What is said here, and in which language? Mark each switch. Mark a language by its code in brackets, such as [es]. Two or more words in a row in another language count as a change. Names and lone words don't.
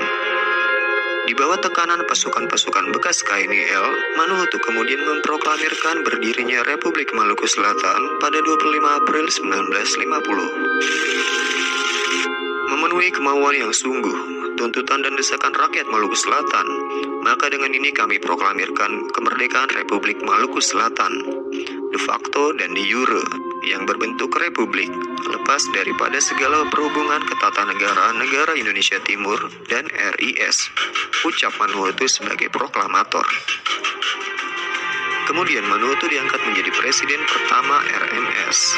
[id] Di bawah tekanan pasukan-pasukan bekas KNIL, Manuhutu kemudian memproklamirkan berdirinya Republik Maluku Selatan pada 25 April 1950. Memenuhi kemauan yang sungguh, tuntutan dan desakan rakyat Maluku Selatan, maka dengan ini kami proklamirkan kemerdekaan Republik Maluku Selatan, [la] de facto [id] dan [la] de jure, [id] yang berbentuk republik, lepas daripada segala perhubungan ketatanegaraan negara Indonesia Timur dan RIS, ucap Manuhutu sebagai proklamator. Kemudian Manuhutu diangkat menjadi presiden pertama RMS.